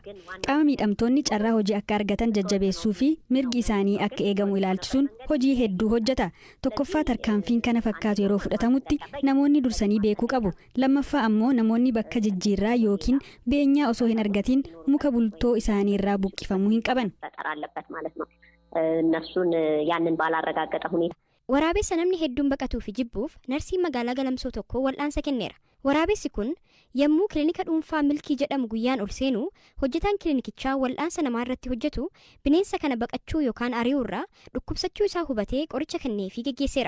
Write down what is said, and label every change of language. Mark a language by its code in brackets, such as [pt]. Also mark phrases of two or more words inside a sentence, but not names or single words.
[om] Qaama miidhamtoonni carraa hojii akka argatan jajjabeessuu fi mirgi isaanii akka eegamu ilaalchisuun hojii hedduu hojjeta. Tokkoffaa tarkaanfiin kana fakkaatu yeroo fudhatamutti namoonni dursanii beekuu qabu. Lammaffaa ammoo namoonni bakka jijjiirraa yookiin beenyaa osoo hin argatiin muka bultoo isaanii irraa buqqifamuu hin qaban. [am] እነሱን ያንን ባላረጋገጠ ሁኔታ [om] Waraabessa namni hedduun baqatuu fi jibbuuf narsiin magaalaa Galamsoo tokko wal'aansa kenneera. Waraabessi kun yommuu kilinika dhuunfaa Milkii jedhamu guyyaan ol seenu hojjetaan kilinikichaa wal'aansa namaa irratti hojjetu bineensa kana baqachuu yookaan ari'uu irraa dhukkubsachuu isaa hubatee qoricha kennee fi geggeesseera.